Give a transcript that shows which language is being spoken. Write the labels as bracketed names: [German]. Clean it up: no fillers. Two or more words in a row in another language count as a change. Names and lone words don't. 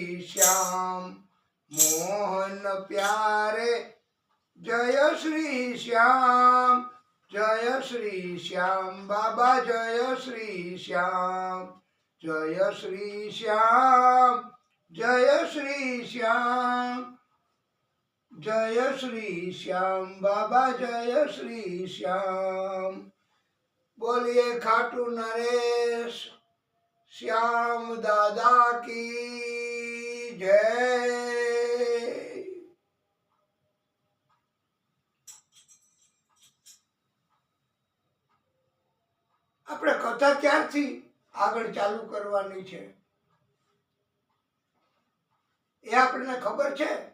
[Hindi] श्याम, मोहन प्यारे जय श्री श्याम, जय श्री श्याम बाबा जय श्री श्याम, जय श्री श्याम, जय श्री श्याम, जय श्री श्याम बाबा जय श्री श्याम। बोलिए खाटू नरेश श्याम दादा की जय। [Gujarati] આપણે કથા ક્યારથી આગળ ચાલુ કરવાની છે એ આપણને ખબર છે?